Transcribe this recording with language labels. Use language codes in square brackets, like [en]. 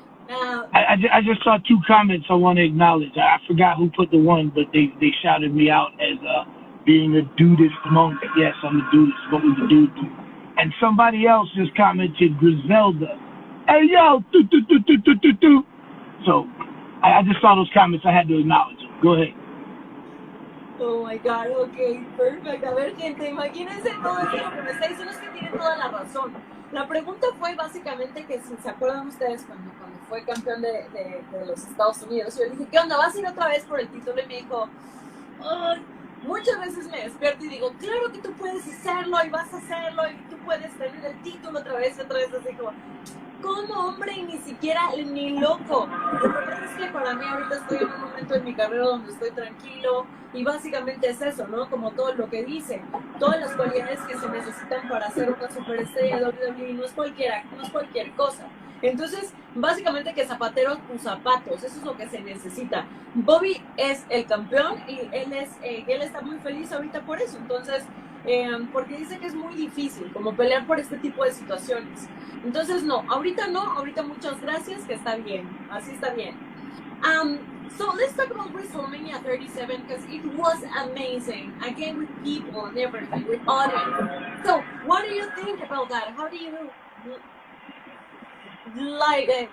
[en] I just saw two comments I want to acknowledge. I forgot who put the one, but they shouted me out as being a dudist monk. Yes, I'm a dudist. What was a dude? And somebody else just commented, Griselda. Hey, yo, do. So I just saw those comments. I had to acknowledge them. Go ahead. Oh my God, ok, perfect. [es] A ver, gente, imagínense todo esto lo que me está diciendo, es que tiene toda la razón. La pregunta fue básicamente que si se acuerdan ustedes cuando fue campeón de los Estados Unidos, yo le dije, ¿qué onda? ¿Vas a ir otra vez por el título? Y me dijo, oh, muchas veces me despierto y digo, claro que tú puedes hacerlo y vas a hacerlo y tú puedes tener el título otra vez, así como, ¿cómo, hombre? Y ni siquiera, ni loco. La verdad es que para mí ahorita estoy en un momento en mi carrera donde estoy tranquilo y básicamente es eso, ¿no? Como todo lo que dice, todas las cualidades que se necesitan para ser una superestrella de WWE no es cualquier cosa. Entonces, básicamente que zapatero tus zapatos, eso es lo que se necesita. Bobby es el campeón y él está muy feliz ahorita por eso, entonces, porque dice que es muy difícil como pelear por este tipo de situaciones. Entonces, no, ahorita muchas gracias, que está bien, así está bien. [en] So let's talk about WrestleMania 37 because it was amazing. Again, with people and everything, with audience. So, what do you think about that? How do you like?